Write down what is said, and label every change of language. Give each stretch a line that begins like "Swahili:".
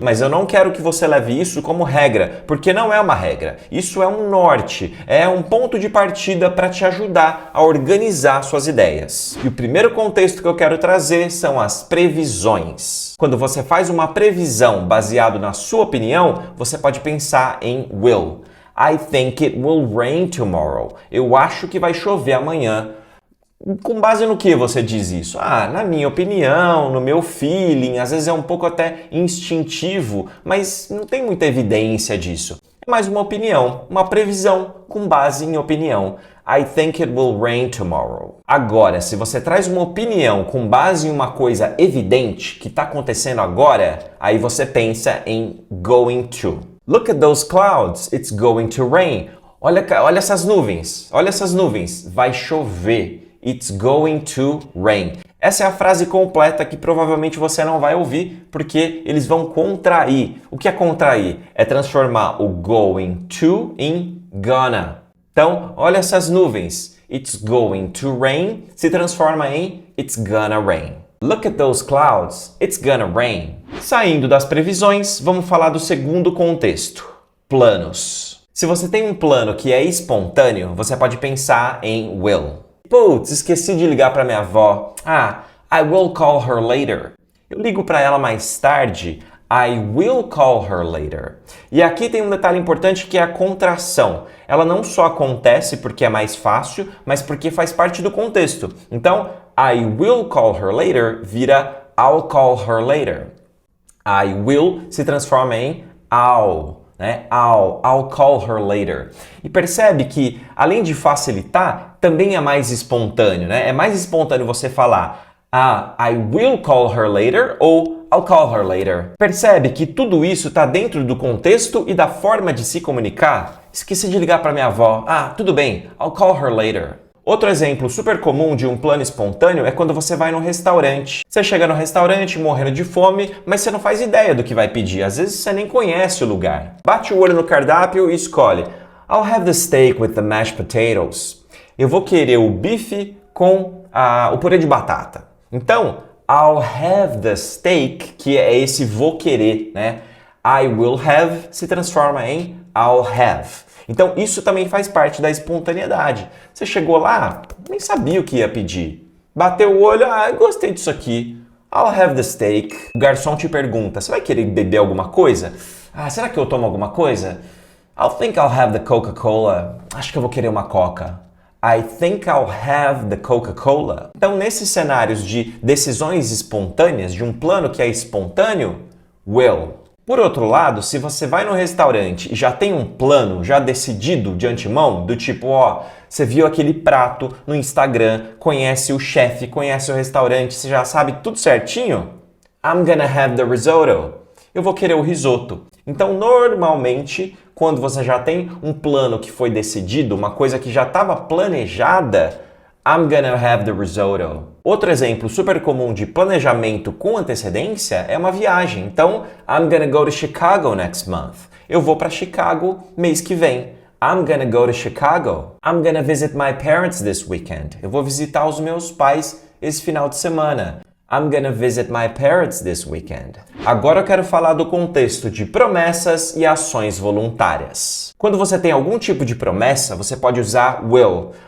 Portuguese: Mas eu não quero que você leve isso como regra, porque não é uma regra. Isso é um norte, é um ponto de partida para te ajudar a organizar suas ideias. E o primeiro contexto que eu quero trazer são as previsões. Quando você faz uma previsão baseado na sua opinião, você pode pensar em will.
English: I think it will rain tomorrow.
Portuguese: Eu acho que vai chover amanhã. Com base no que você diz isso? Na minha opinião, no meu feeling, às vezes é um pouco até instintivo, mas não tem muita evidência disso. É mais uma opinião, uma previsão com base em opinião.
English: I think it will rain tomorrow.
Portuguese: Agora, se você traz uma opinião com base em uma coisa evidente que está acontecendo agora, aí você pensa em going to.
English: Look at those clouds, it's going to rain.
Portuguese: Olha essas nuvens, vai chover.
English: It's going to rain.
Portuguese: Essa é a frase completa que provavelmente você não vai ouvir, porque eles vão contrair. O que é contrair? É transformar o going to em gonna. Então, olha essas nuvens.
English: It's going to rain
Portuguese: se transforma em
English: it's gonna rain. Look at those clouds. It's gonna rain.
Portuguese: Saindo das previsões, vamos falar do segundo contexto. Planos. Se você tem um plano que é espontâneo, você pode pensar em will. Putz, esqueci de ligar para minha avó.
English: I will call her later.
Portuguese: Eu ligo para ela mais tarde.
English: I will call her later.
Portuguese: E aqui tem um detalhe importante que é a contração. Ela não só acontece porque é mais fácil, mas porque faz parte do contexto. Então,
English: I will call her later
Portuguese: vira
English: I'll call her later.
Portuguese: I will se transforma em I'll, né?
English: I'll call her later.
Portuguese: E percebe que, além de facilitar, também é mais espontâneo, né? É mais espontâneo você falar
English: I will call her later
Portuguese: ou
English: I'll call her later.
Portuguese: Percebe que tudo isso está dentro do contexto e da forma de se comunicar? Esqueci de ligar para minha avó.
English: Tudo bem, I'll call her later.
Portuguese: Outro exemplo super comum de um plano espontâneo é quando você vai num restaurante. Você chega no restaurante morrendo de fome, mas você não faz ideia do que vai pedir. Às vezes você nem conhece o lugar. Bate o olho no cardápio e escolhe.
English: I'll have the steak with the mashed potatoes.
Portuguese: Eu vou querer o bife com o purê de batata. Então,
English: I'll have the steak,
Portuguese: que é esse vou querer, né?
English: I will have
Portuguese: se transforma em
English: I'll have.
Portuguese: Então, isso também faz parte da espontaneidade. Você chegou lá, nem sabia o que ia pedir. Bateu o olho, gostei disso aqui.
English: I'll have the steak.
Portuguese: O garçom te pergunta, você vai querer beber alguma coisa? Será que eu tomo alguma coisa?
English: I think I'll have the Coca-Cola.
Portuguese: Acho que eu vou querer uma Coca.
English: I think I'll have the Coca-Cola.
Portuguese: Então, nesses cenários de decisões espontâneas, de um plano que é espontâneo, will. Por outro lado, se você vai no restaurante e já tem um plano já decidido de antemão, do tipo, você viu aquele prato no Instagram, conhece o chefe, conhece o restaurante, você já sabe tudo certinho,
English: I'm gonna have the risotto.
Portuguese: Eu vou querer o risoto. Então, normalmente, quando você já tem um plano que foi decidido, uma coisa que já estava planejada,
English: I'm gonna have the risotto.
Portuguese: Outro exemplo super comum de planejamento com antecedência é uma viagem.
English: Então, I'm gonna go to Chicago next month.
Portuguese: Eu vou para Chicago mês que vem.
English: I'm gonna go to Chicago. I'm gonna visit my parents this weekend.
Portuguese: Eu vou visitar os meus pais esse final de semana.
English: I'm gonna visit my parents this weekend.
Portuguese: Agora eu quero falar do contexto de promessas e ações voluntárias. Quando você tem algum tipo de promessa, você pode usar will.